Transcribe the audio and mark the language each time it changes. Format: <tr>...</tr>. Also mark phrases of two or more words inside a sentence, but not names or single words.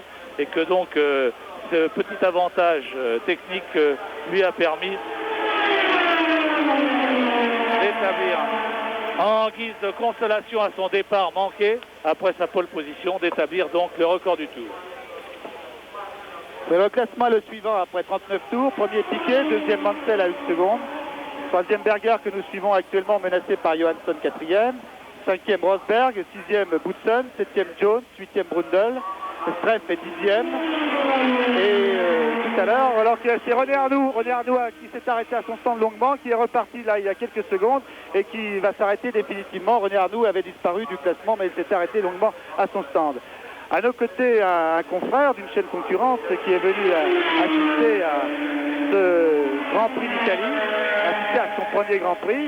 <fr>Et que donc ce petit avantage technique lui a permis d'établir, en guise de consolation à son départ manqué, après sa pole position, d'établir donc le record du tour. Le classement le suivant après 39 tours. Premier Piquet, deuxième Mansell à 1 seconde. Troisième Berger que nous suivons actuellement menacé par Johansson 4e. 5e Rosberg, 6e Boutsen, 7e Jones, 8e Brundle. Streff est 10e. Et tout à l'heure, alors que c'est René Arnoux qui s'est arrêté à son stand longuement, qui est reparti là il y a quelques secondes et qui va s'arrêter définitivement. René Arnoux avait disparu du classement, mais il s'est arrêté longuement à son stand. À nos côtés, un confrère d'une chaîne concurrente qui est venu assister à ce Grand Prix d'Italie, assister à son premier Grand Prix.</fr>